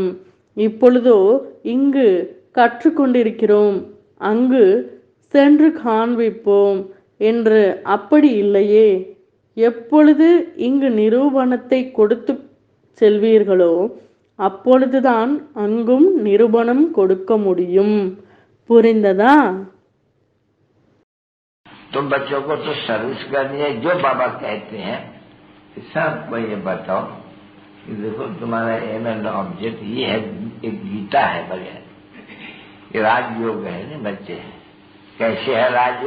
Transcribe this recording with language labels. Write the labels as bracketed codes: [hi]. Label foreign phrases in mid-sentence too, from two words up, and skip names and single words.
[ta] இப்பொழுதோ இங்கு கற்றுக்கொண்டிருக்கிறோம், அங்கு சென்று காண்பிப்போம் என்று அப்படி இல்லையே. எப்பொழுது இங்கு நிரூபணத்தை கொடுத்து செல்வீர்களோ அப்பொழுதுதான் அங்கும் நிரூபணம் கொடுக்க முடியும். புரிந்ததா? [hi] तो बच्चों को तो सर्विस करनी है। जो बाबा कहते हैं सबको ये बताओ कि देखो तुम्हारा [en] aim and object [hi] ये है, एक गीता है बगैर, ये राजयोग है ना बच्चे। कैसे है राजयोग?